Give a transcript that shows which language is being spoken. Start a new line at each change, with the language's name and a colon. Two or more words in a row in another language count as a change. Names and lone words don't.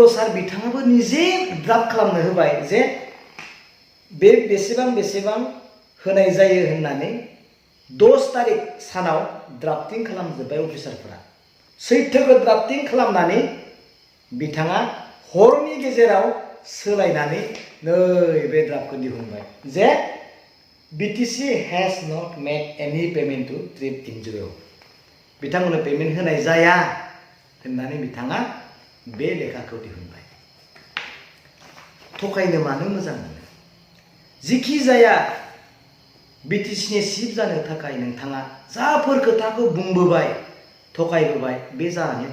Bodo: सार बिथाङाबो निजे ड्राफ्ट खालामनो होबाय जे बे बेसेबां होनाय जायो होननानै 10 तारिख सानाव ड्राफ्टिं खालामजोब्बाय अफिसारफोरा सैथोखौ ड्राफ्टिं खालामनानै बिथाङा हरनि गेजेराव सोलायनानै नै बे ड्राफ्टखौ दिहुनबाय जे
English: BTC has not made any payment to TRIP NGO
Bodo: बिथांमोननो पेमेन्ट होनाय जाया होननानै बिथाङा बे लेखाखौ दिहुनबाय थकायनो मानो मोजां मोनो जिखि जाया BTC नि चिफ जानो थाखाय नोंथाङा जाफोर खोथाखौ बुंबोबाय थकायबोबाय बे जानानै